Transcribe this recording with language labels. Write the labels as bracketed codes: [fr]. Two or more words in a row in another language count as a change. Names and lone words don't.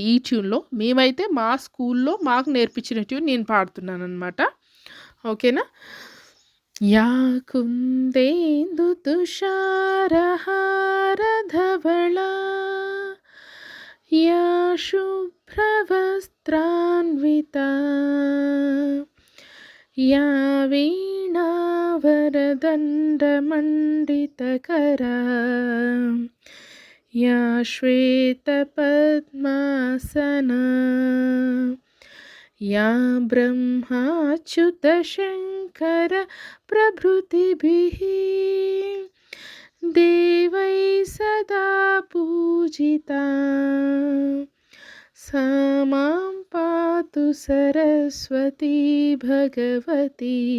[te] ఈ ట్యూన్లో మేమైతే మా స్కూల్లో మాకు నేర్పించిన ట్యూన్ నేను పాడుతున్నాను అనమాట. ఓకేనా? [sa] యా కుందేందు తుషారహారధవళా, యా శుభ్రవస్త్రాంబరధరా, स्तोत्रान्विता या वीणा वरदण्डमण्डितकरा या श्वेतपद्मासना या ब्रह्माच्युतशङ्कर प्रभृतिभिः देवै सदा पूजिता सा मां पातु सरस्वती भगवती